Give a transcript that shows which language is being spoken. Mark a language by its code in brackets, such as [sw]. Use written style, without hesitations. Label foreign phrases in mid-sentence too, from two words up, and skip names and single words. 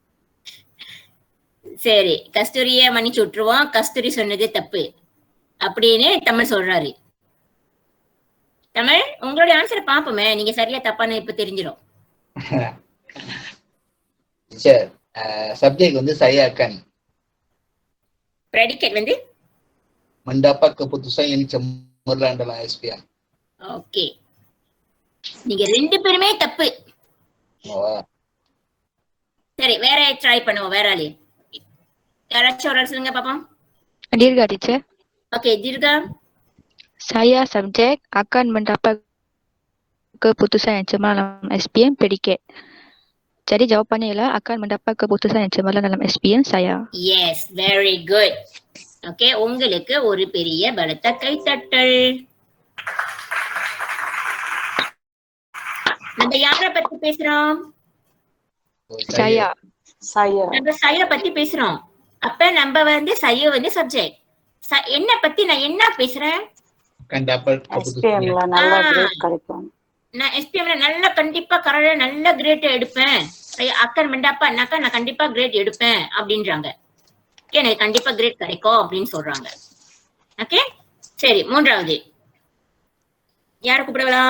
[ta] சரி, கஸ்தூரிய மன்னிச்சு விட்டுருவோம். கஸ்தூரி சொன்னது தப்பு அப்படின்னு தமிழ் சொல்றாரு. தமிழ், உங்களுடைய ஆன்சரை பாப்போமே, நீங்க சரியா தப்பான்னு இப்ப தெரிஞ்சிடும். [en] teacher subject [ta] வந்து [ms] saya akan. [ta] ப்ரெடிகேட் வந்து [ms] mendapat keputusan yang cemerlang dalam SPM. [ta] ஓகே, நீங்க 2 பேருமே தப்பு. சரி, வேற ட்ரை பண்ணுவோம். வேற ஆளு யாராச்சும் ஒரு ஆள் சொல்லுங்க பாப்போம். Dirga teacher. ஓகே, தீர்கா. [ms] Saya subjek akan mendapat keputusan yang cemerlang dalam SPM predicate. Jadi jawapannya ialah akan mendapat keputusan yang cemerlang dalam SPM saya. [en] Yes, very good. [ta] ஓகே, உங்களுக்கு ஒரு பெரிய பலத்த கைத்தட்டல். நம்ம யாரை பத்தி பேசுறோம்? Saya. நம்ம saya பத்தி பேசுறோம். அப்ப நம்ம வந்து saya வந்து சப்ஜெக்ட். என்ன பத்தி நான் என்ன பேசுறேன்? [ms] akan dapat keputusan [ta] SPM-ல நல்ல கிரேட் கிடைக்கும். நான் SPM-ல நல்ல கண்டிப்பா கரெக்டா நல்ல கிரேட் எடுப்பேன். அக்கன் மண்டாப்பானாக்கா நான் கண்டிப்பா கிரேட் எடுப்பேன் அப்படின்றாங்க. எனக்கு கண்டிப்பா கிரேட் கிடைக்கும் அப்படின்னு சொல்றாங்க. ஓகே, சரி, 3வது யார கூப்பிடலாம்?